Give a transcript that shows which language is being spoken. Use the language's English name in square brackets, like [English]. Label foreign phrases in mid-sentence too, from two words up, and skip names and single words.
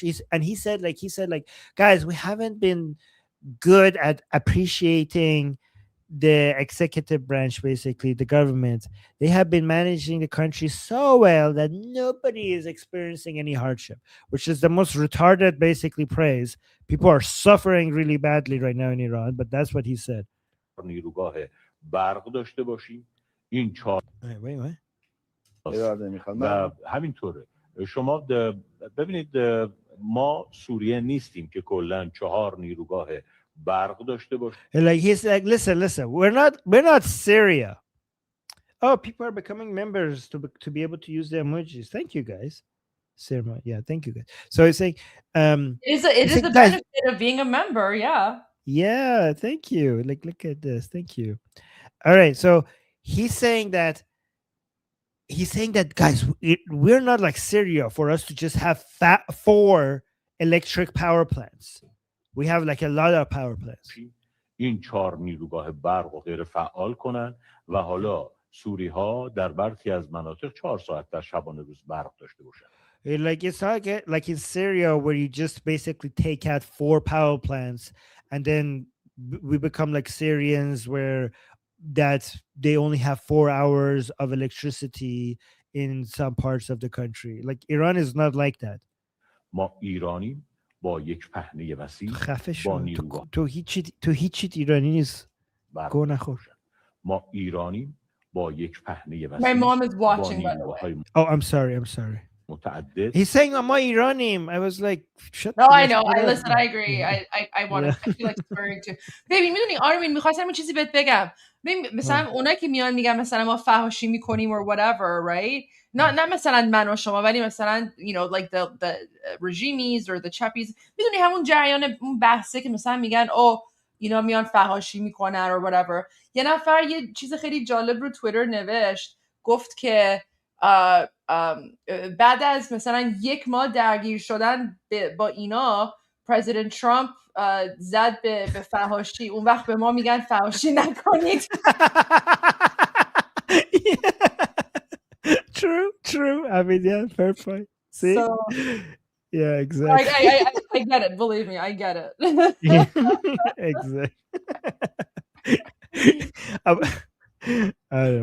[English] And he said, guys, we haven't been good at appreciating the executive branch, basically the government. They have been managing the country so well that nobody is experiencing any hardship, which is the most retarded, basically, praise. People are suffering really badly right now in Iran, but that's what he said. [Persian] نیروگاه برق داشته باشیم این 4 و همینطوره. شما ببینید ما سوریه نیستیم که کلا 4 نیروگاه برق داشته باشیم. [English] Like he's like, listen, we're not Syria. Oh, people are becoming members to be able to use the emojis. Thank you, guys. Syria, yeah, thank you, guys. So he's saying, it is the benefit of being a member, yeah. Yeah, thank you. Like, look at this. Thank you. All right, so he's saying that, guys, we're not like Syria for us to just have 4 electric power plants. We have like a lot of power plants. [Persian] این 4 نیروگاه برق و غیر فعال کنن و حالا سوری ها در برخی از مناطق 4 ساعت در شبانه روز برق داشته باشن. [English] Like it's not like in Syria where you just basically take out 4 power plants and then we become like Syrians where that they only have 4 hours of electricity in some parts of the country. Like Iran is not like that. [Persian] ما ایرانیم با یک پهنه وسیع با نیروگاه تو هیچی ایرانی نیست. گو نخور. ما ایرانیم با یک پهنه وسیع. [English] My mom is watching, by the way. Oh, I'm sorry. [Persian] متعدد [English] He's saying I'm Iranian. I was like, shut No, I let's know. shut I up. listen. I agree. I want to. I feel like swearing too. Baby, [Persian] میدونی آرمین میخواستم یه چیزی بهت بگم. ببین مثلا اونایی که میان میگن مثلا ما فحاشی میکنیم [English] or whatever, right? [Persian] نه مثلا من و شما ولی مثلا [English] you know like the regimes or the chappies. [Persian] میدونی همون جریان اون بحثه که مثلا میگن او اینا میان فحاشی میکنن [English] or whatever. [Persian] یه نفر یه چیز خیلی جالب رو توییتر نوشت. گفت که بعد از مثلا 1 ماه درگیر شدن با اینا پرزیدنت ترامپ زد به فحاشی. اون وقت به ما میگن فحاشی نکنید. [English] True. I mean, yeah, fair point. See? So, yeah, exactly. I get it. Believe me, I get it. Exactly. I don't know.